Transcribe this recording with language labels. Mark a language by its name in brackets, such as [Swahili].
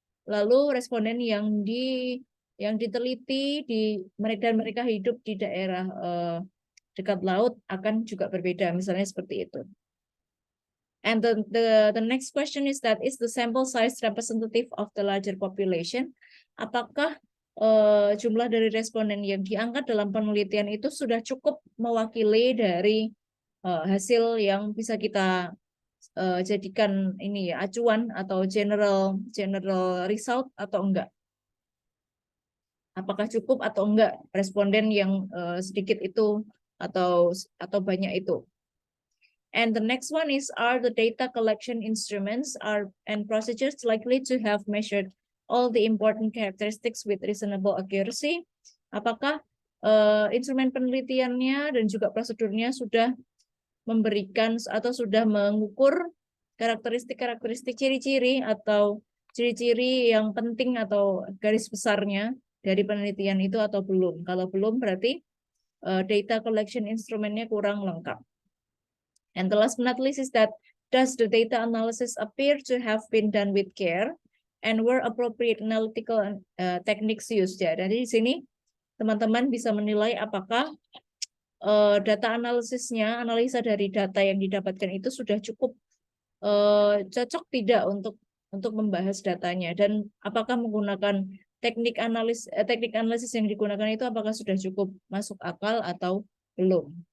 [Indonesian] Lalu responden yang diteliti dan mereka hidup di daerah dekat laut akan juga berbeda, misalnya seperti itu. [English] And the next question is that is the sample size representative of the larger population? [Indonesian] Apakah jumlah dari responden yang diangkat dalam penelitian itu sudah cukup mewakili dari hasil yang bisa kita jadikan ini ya acuan atau general result atau enggak? Apakah cukup atau enggak responden yang sedikit itu atau banyak itu? [English] And the next one is, are the data collection instruments and procedures likely to have measured all the important characteristics with reasonable accuracy? [Indonesian] Apakah instrumen penelitiannya dan juga prosedurnya sudah memberikan atau sudah mengukur karakteristik ciri-ciri atau ciri-ciri yang penting atau garis besarnya dari penelitian itu atau belum? Kalau belum berarti data collection instrumennya kurang lengkap. [English] And the last but not least is that does the data analysis appear to have been done with care and were appropriate analytical techniques used? [Indonesian] Ya, dari sini teman-teman bisa menilai apakah data analisa dari data yang didapatkan itu sudah cukup cocok tidak untuk membahas datanya, dan apakah menggunakan teknik analisis yang digunakan itu apakah sudah cukup masuk akal atau belum.